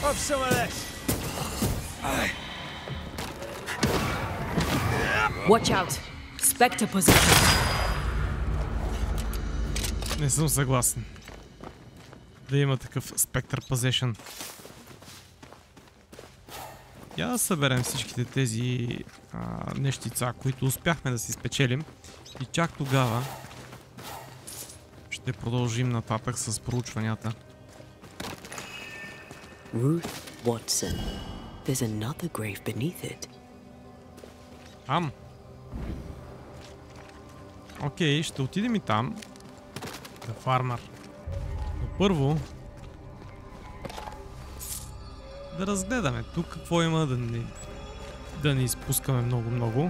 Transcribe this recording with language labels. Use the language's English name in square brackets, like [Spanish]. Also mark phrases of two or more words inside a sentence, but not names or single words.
[English] some of this. Watch out! Spectre position. [Bulgarian] Не съм съгласен да има такъв [English] spectre position. [Bulgarian] Я да съберем всичките тези нещица, които успяхме да си спечелим, и чак тогава ще продължим нататък с проучванията. [English] Ruth Watson. There's another grave beneath it. [Bulgarian] Окей, ще отидем и там. [English] The Farmer. [Bulgarian] Но първо да разгледаме тук какво има, да не изпускаме много.